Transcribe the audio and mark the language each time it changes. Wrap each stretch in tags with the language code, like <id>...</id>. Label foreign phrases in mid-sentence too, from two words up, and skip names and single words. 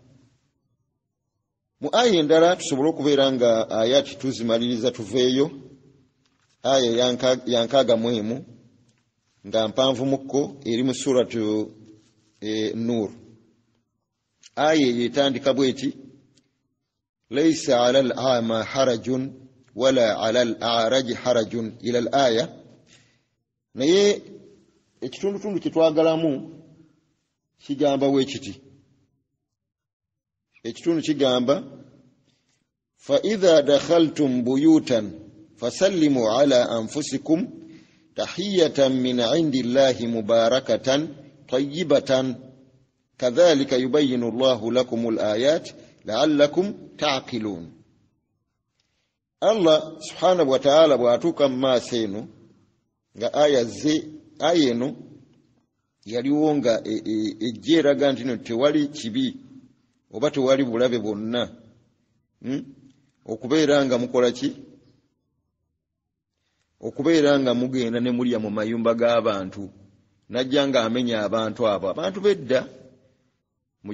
<lg>Mu aya endala tusobole okubeera nga ayati tuzimaliriza tuveeyo, aya yankaaga mu emu nga mpanvu mukko, eri mu suratu Nur. Aya etandika bweti</lg> <ar>ليس على الأعمى حرج ولا على الأعرج حرج إلى الآية.</ar> <lg>Naye ekitundutundu kyetwagalamu kigamba weekiti. Ekitundu kigamba</lg> <ar>فإذا دخلتم بيوتا فسلموا على أنفسكم تحية من عند الله مباركة طيبة كذلك يبين الله لكم الآيات لعلكم تعقلون. الله سبحانه وتعالى</ar> <lg>bw'atuuka mu maaso eno nga aya eno yaliwo nga ejja eraga nti no tewali kibi oba tewali bulabe bwonna, okubeera nga mukola ki okubeera nga mugenda ne mulya mu mayumba g'abantu najja nga amenya abantu abo abantu bedda mu</lg>